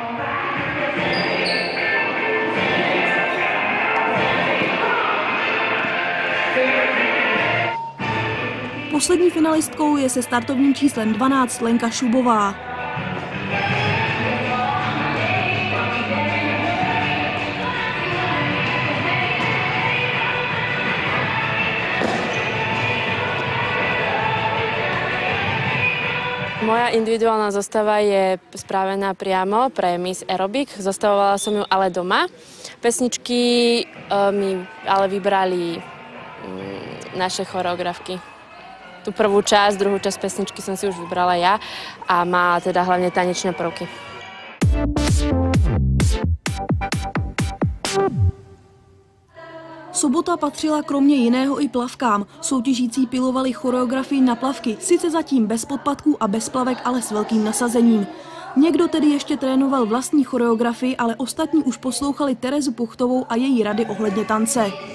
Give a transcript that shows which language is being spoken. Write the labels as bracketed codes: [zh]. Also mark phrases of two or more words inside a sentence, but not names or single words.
[cs] Poslední finalistkou je se startovním číslem 12 Lenka Šubová. [sk] Moja individuálna zostava je spravená priamo pre Miss Aerobic. Zostavovala som ju ale doma. Pesničky mi ale vybrali naše choreografky. Tu prvú časť, druhú časť pesničky som si už vybrala ja a má teda hlavne tanečné prvky. [cs] Sobota patřila kromě jiného i plavkám. Soutěžící pilovali choreografii na plavky, sice zatím bez podpatků a bez plavek, ale s velkým nasazením. Někdo tedy ještě trénoval vlastní choreografii, ale ostatní už poslouchali Terezu Puchtovou a její rady ohledně tance.